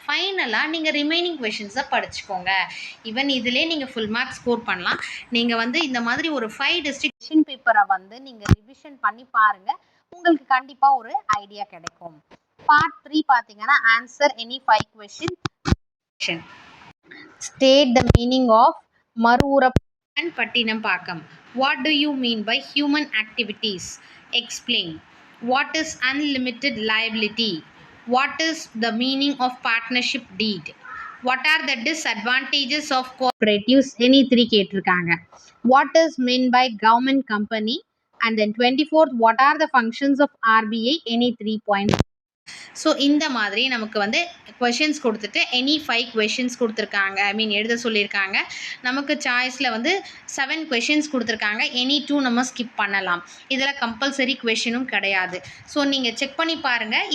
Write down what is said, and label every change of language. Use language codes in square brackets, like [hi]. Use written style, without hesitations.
[ta] ஃபைனலாக நீங்கள் ரிமைனிங் கொஷின்ஸை படிச்சுக்கோங்க. ஈவன் இதிலே நீங்கள் ஃபுல் மார்க் ஸ்கோர் பண்ணலாம். நீங்கள் இந்த மாதிரி ஒரு 5 டிஸ்ட்ரிக்ட் கொஷின் பேப்பரை நீங்கள் ரிவிஷன் பண்ணி பாருங்கள், உங்களுக்கு கண்டிப்பாக ஒரு ஐடியா கிடைக்கும். பார்ட் 3 பார்த்தீங்கன்னா answer any 5 question. [en] State the meaning of மறுஉறப்பு and பட்டினப்பாக்கம். What do you mean by human activities? Explain. What is unlimited liability? What is the meaning of partnership deed? What are the disadvantages of cooperatives? Any 3 [ta] கேட்டிருக்காங்க. [en] What is meant by government company? And then 24th, what are the functions of RBI? Any 3 points. [ta] So இந்த மாதிரி நமக்கு questions கொடுத்துட்டு any 5 questions கொடுத்துருக்காங்க, எழுத சொல்லியிருக்காங்க. நமக்கு சாய்ஸில் 7 questions கொடுத்துருக்காங்க. எனி 2 நம்ம ஸ்கிப் பண்ணலாம். இதில் கம்பல்சரி கொஷினும் கிடையாது. ஸோ நீங்கள் செக் பண்ணி பாருங்கள்.